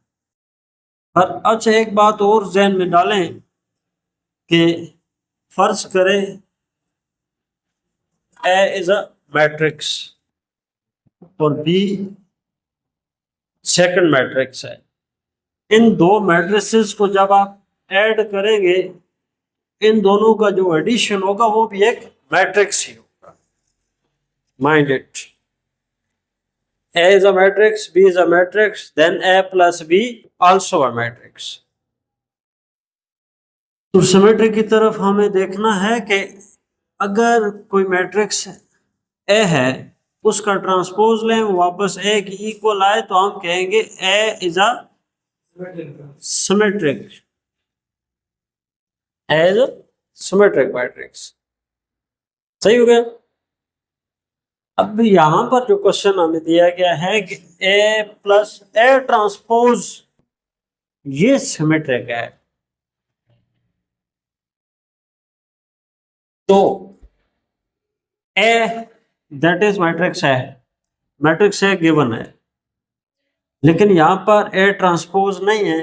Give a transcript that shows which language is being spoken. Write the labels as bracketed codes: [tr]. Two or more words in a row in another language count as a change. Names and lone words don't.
[hi] और अच्छा, एक बात और ज़हन में डालें कि फर्ज करें [en] A is a matrix [hi] और बी [en] second matrix [hi] है। इन दो मैट्रिसेस को जब आप ऐड करेंगे, इन दोनों का जो एडिशन होगा वो भी एक मैट्रिक्स ही होगा। [en] mind it, A is a matrix, B is a matrix, then A plus B also a matrix. [hi] तो सिमेट्री की तरफ हमें देखना है कि अगर कोई मैट्रिक्स A है, उसका ट्रांसपोज लें, वापस A की इक्वल आए, तो हम कहेंगे [en] A is a symmetric. A is a symmetric matrix. [hi] सही हो गया। अब यहां पर जो क्वेश्चन हमें दिया गया है कि [en] A plus A transpose [hi] ये सिमेट्रिक है, तो A [en] that is [hi] मैट्रिक्स है, मैट्रिक्स है गिवन है, लेकिन यहां पर A ट्रांसपोज नहीं है।